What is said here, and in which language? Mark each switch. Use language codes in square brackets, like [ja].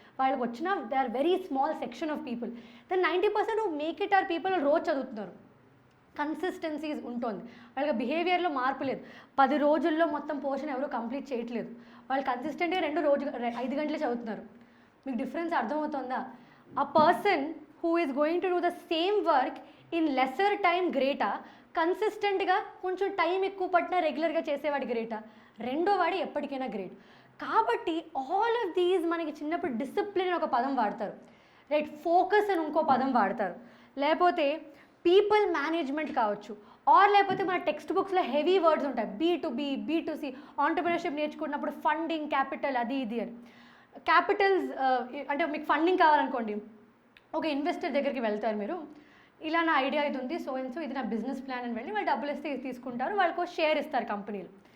[en] వాళ్ళకి వచ్చిన they are very small section of people. The 90% who make it are people [te] రోజు చదువుతున్నారు. Consistency ఉంటుంది వాళ్ళకి, బిహేవియర్లో మార్పు లేదు. 10 రోజుల్లో మొత్తం పోర్షన్ ఎవరు కంప్లీట్ చేయట్లేదు. వాళ్ళు కన్సిస్టెంట్గా 5 గంటలే చదువుతున్నారు. మీకు డిఫరెన్స్ అర్థమవుతుందా? [en] A person who is going to do the same work in lesser time [te] గ్రేటా, కన్సిస్టెంట్గా కొంచెం టైం ఎక్కువ పట్టినా రెగ్యులర్గా చేసేవాడి గ్రేటా? రెండో వాడు ఎప్పటికైనా గ్రేట్. కాబట్టి ఆల్ ఆఫ్ దీస్ మనకి చిన్నప్పుడు డిసిప్లిన్ అని ఒక పదం వాడతారు, రైట్. ఫోకస్ అని ఇంకో పదం వాడతారు, లేకపోతే పీపుల్ మేనేజ్మెంట్ కావచ్చు, ఆర్ లేకపోతే మన టెక్స్ట్ బుక్స్లో హెవీ వర్డ్స్ ఉంటాయి, B2B, B2C. ఆంటర్ప్రెన్యూర్షిప్ నేర్చుకున్నప్పుడు ఫండింగ్, క్యాపిటల్, అది ఇది అని. క్యాపిటల్స్ అంటే మీకు ఫండింగ్ కావాలనుకోండి, ఒక ఇన్వెస్టర్ దగ్గరికి వెళ్తారు మీరు, ఇలా నా ఐడియా ఇది ఉంది, [en] so and so [te] ఇది నా బిజినెస్ ప్లాన్ అని వెళ్ళి వాళ్ళు డబ్బులు ఇస్తే తీసుకుంటారు, వాళ్ళకు షేర్ ఇస్తారు కంపెనీలు.